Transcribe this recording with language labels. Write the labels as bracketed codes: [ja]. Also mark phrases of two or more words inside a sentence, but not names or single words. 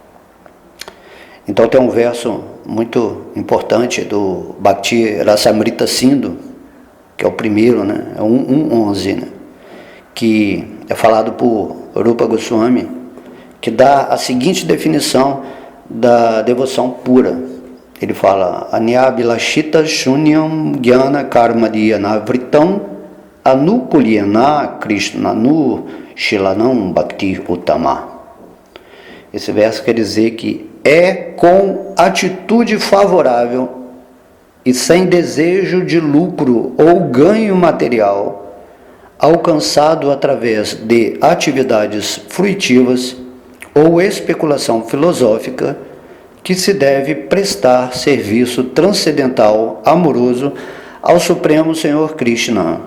[pt] Então tem um verso muito importante do Bhakti Rasamrita Sindhu, que é o primeiro, né? É 1.11, né? Que é falado por Rupa Goswami, que dá a seguinte definição da devoção pura. Ele fala: [sa] Anyabilashita shunyam jnana karmadiyana vritam anukulyana krishnanu shilanam bhakti uttama. [pt] Esse verso quer dizer que é com atitude favorável e sem desejo de lucro ou ganho material, alcançado através de atividades fruitivas ou especulação filosófica, que se deve prestar serviço transcendental amoroso ao Supremo Senhor Krishna.